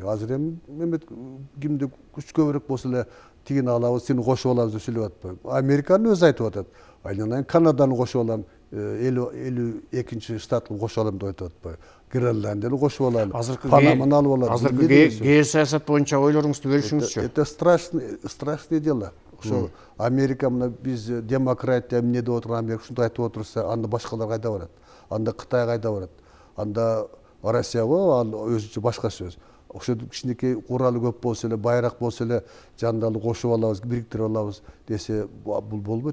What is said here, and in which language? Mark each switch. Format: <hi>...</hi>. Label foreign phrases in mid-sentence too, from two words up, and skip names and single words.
<ky>Азыр эми кимди күч көбүрөөк болсо эле тигини алабыз, сени кошуп алабыз деп сүйлөп атпайбы. Американы өзү айтып атат. Айнан Канаданы кошуп алам, 52-нчи штатты кошуп алам деп айтып атпайбы. Гренландияны кошуп алам, Панаманы алып алам. Азыркы геосаясат боюнча ойлоруңузду бөлүшүңүзчү.</ky> <ru>Это страшное дело.</ru> <ky>Ошо Америка мына биз демократия эмне деп отурган Америка ушундай айтып отурса, анда башкалар кайда барат? Анда Кытай кайда барат? Анда Россия го, ал өзүнчө башка сөз. Ошо кичинекей куралы көп болсо эле, байрак болсо эле, жандалы кошуп алабыз, бириктирип алабыз десе, бул болбойт.</ky>